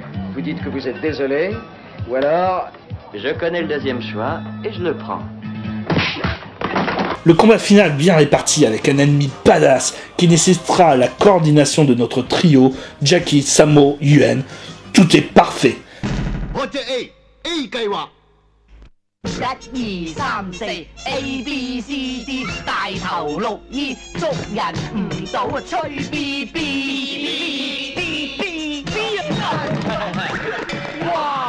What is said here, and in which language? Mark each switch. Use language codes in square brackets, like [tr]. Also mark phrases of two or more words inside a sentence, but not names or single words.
[fr] Vous dites que vous êtes désolé, ou alors... Je connais le 2e choix, et je le prends. Le combat final bien réparti avec un ennemi badass qui nécessitera la coordination de notre trio, Jackie, Sammo, Yuen. Tout est parfait. [yue] 1 計劃 1、2、3、4 A B C D 大頭綠衣捉人唔到啊吹 B B B B B 哇！